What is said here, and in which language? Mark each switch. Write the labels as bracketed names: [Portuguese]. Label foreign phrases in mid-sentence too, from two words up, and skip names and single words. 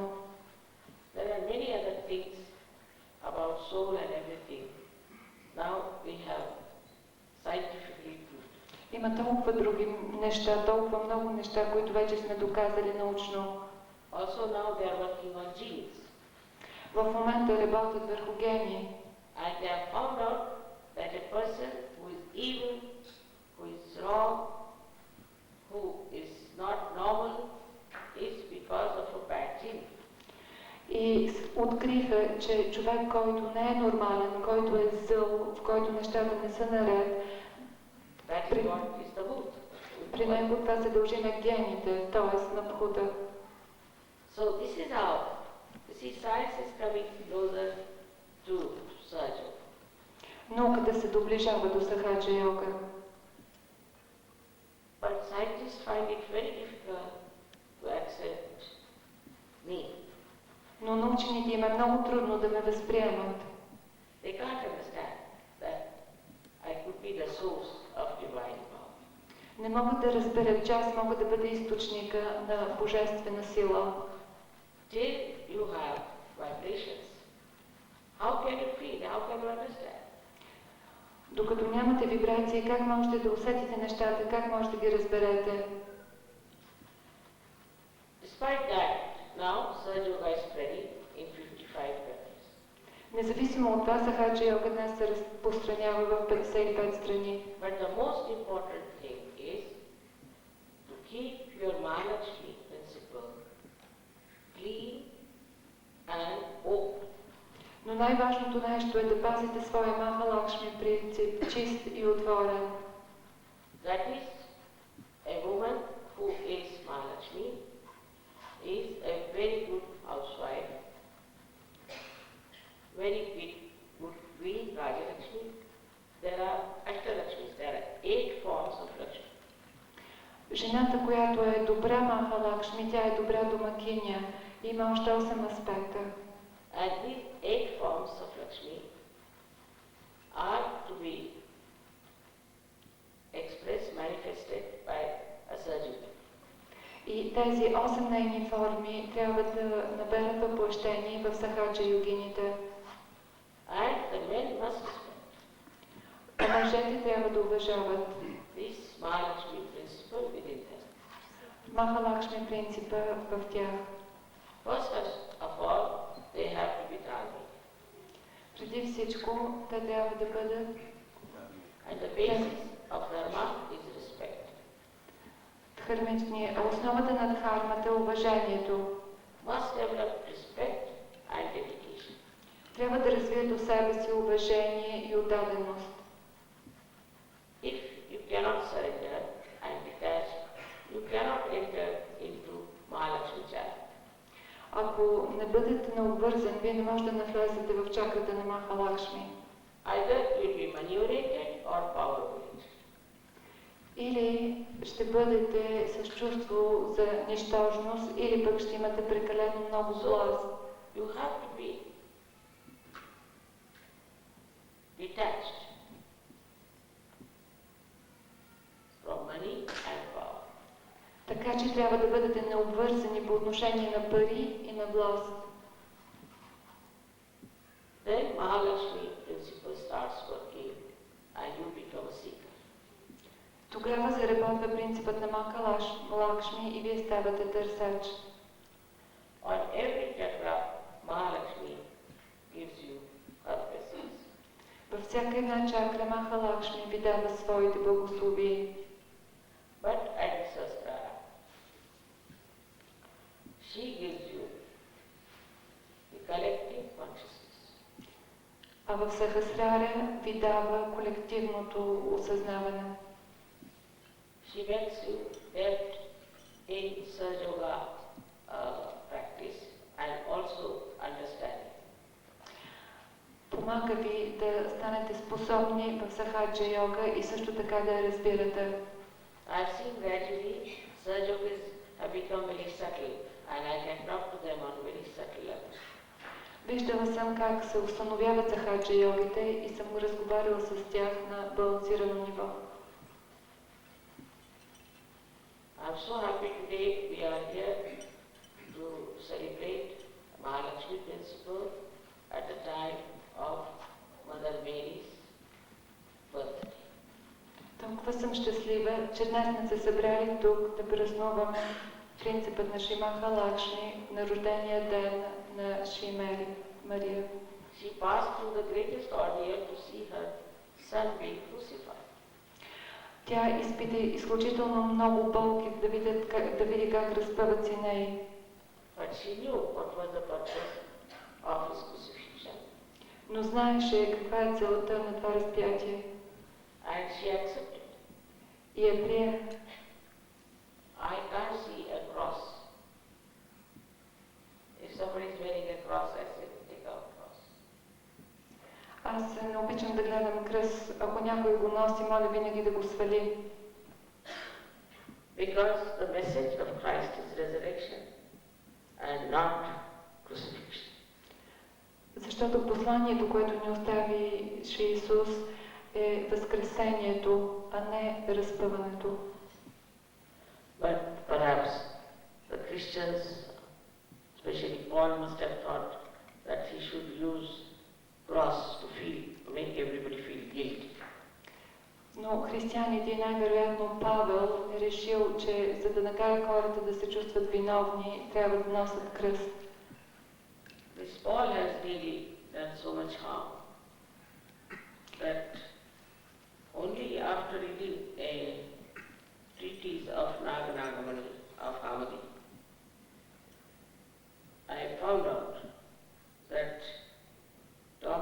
[English] There are many other things about soul and everything. Now we have scientifically proved. [Bulgarian] Има толкова други неща, толкова много неща, които вече сме доказали научно. [English] Also now they are working on genes. [Bulgarian] В момента работят върху гени. [English] And they have found out that a person who is evil, who is wrong, who is not normal, is because of a bad gene. [Bulgarian] И откриха, че човек, който не е нормален, който е зъл, в който нещата не са наред, [English] That is what is the root. [Bulgarian] при него това се дължи на гените, т.е. на пхута. [English] So this is how, you see, science is coming closer to Sahaja. [Bulgarian] Науката се доближава до Сахаджа йога. [English] But scientists find it very difficult to accept me. [Bulgarian] Но на учените им е много трудно да ме възприемат. [English] They can't understand that I could be the source of divine power. [Bulgarian] Не могат да разберат, че аз мога да бъда източника на божествена сила. [English] Till you have vibrations, how can you feel? How can you understand? [Bulgarian] Докато нямате вибрации, как можете да усетите нещата, как можете да ги разберете? [English] Despite that, now Sahaja Yoga is spreading in 55 countries. [Bulgarian] Независимо от това, Сахаджа йога днес се разпространява в 55 страни. [English] But the most important thing is to keep your Mahalakshmi principle clean [Bulgarian] най-важното нещо е да пазите своя Махалакшми принцип чист и отворен. [English] That is, a woman who is Mahalakshmi is a very good housewife, very good queen, Rajalakshmi. There are Ashtalakshmis, there are 8 forms of Lakshmi. [Bulgarian] Жената, която е добра Махалакшми, тя е добра домакиня. Има още 8 аспекта. [English] And these 8 forms of Lakshmi are to be expressed, manifested by a Sahaja. [Bulgarian] И тези 8 нейни форми трябва да наберат въплъщение в Сахаджа йогините. [English] And the men must respect [Bulgarian] А мъжете трябва да уважават [English] this Mahalakshmi principle within them. [Bulgarian] Махалакшми принципа в тях. [English] First of all, they have to be dharmic. [Bulgarian] Преди всичко, те трябва да бъдат [English] And the basis of dharma is respect. [Bulgarian] дхармични. Основата на дхармата е уважението. [English] Must develop respect and dedication. [Bulgarian] Трябва да развият до себе си уважение и отдаденост. [English] If you cannot surrender and detach, you cannot enter into Mahalakshmi chakra. [Bulgarian] Ако не бъдете необвързан, вие не можете да навлезете в чакрата на Махалакшми. [English] Either you will be money oriented or power oriented. [Bulgarian] Или ще бъдете с чувство за нищожност, или пък ще имате прекалено много власт. [English] You have to be detached from money and power. [Bulgarian] Така че трябва да бъдете необвързани по отношение на пари и на власт. [English] Then Mahalakshmi principle starts working and you become a seeker. [Bulgarian] Тогава заработва принципът на Махалакшми и вие ставате търсач. [English] On every chakra, Mahalakshmi gives you her blessings. [Bulgarian] Във всяка една чакра Махалакшми ви дава своите благословия. [English] But at Sastra, she gives you the collective consciousness. [Bulgarian] А в Сахасрара ви дава колективното осъзнаване. [English] She makes you depth in Sahaja practice and also understanding. [Bulgarian] Помага ви да станете способни в Сахаджа йога и също така да я разбирате. [English] I've seen gradually Sahajas have become very subtle and I can talk to them on very subtle level. [Bulgarian] Виждала съм как се установяват Сахаджа йогите и съм разговаряла с тях на балансирано ниво. [English] I'm so happy today we are here to celebrate Mahalakshmi principle at the time of Mother Mary's birthday. [Bulgarian] Толкова съм щастлива, че днес сме се събрали тук да празнуваме принципът на Шри Махалакшми на рождения ден на Шри Мария. [English] She passed through the greatest ordeal to see her son being crucified. [Bulgarian] Тя изпита изключително много болки да види как разпъват сина й. [English] But she knew what was the purpose of his crucifixion. [Bulgarian] Но знаеше каква е целта на това разпятие. [English] And she accepted. [Bulgarian] И я прие. [English] I can't see a cross. If somebody is wearing a cross, I say, take out cross. [Bulgarian] Аз не обичам да гледам кръст. Ако някой го носи, моля винаги да го свали. [English] Because the message of Christ is resurrection and not crucifixion. [Bulgarian] Защото посланието, което ни остави Шри Исус, е възкресението, а не разпъването. [English] But perhaps the Christians, especially Paul, must have thought that he should use cross to make everybody feel guilty. [Bulgarian] Но християните, най-вероятно Павел, е решил, че за да накара хората да се чувстват виновни, трябва да носят кръст. [English] This Paul has really done so much harm that only after reading a treatise of Naganagamani of Hamadi, I found out that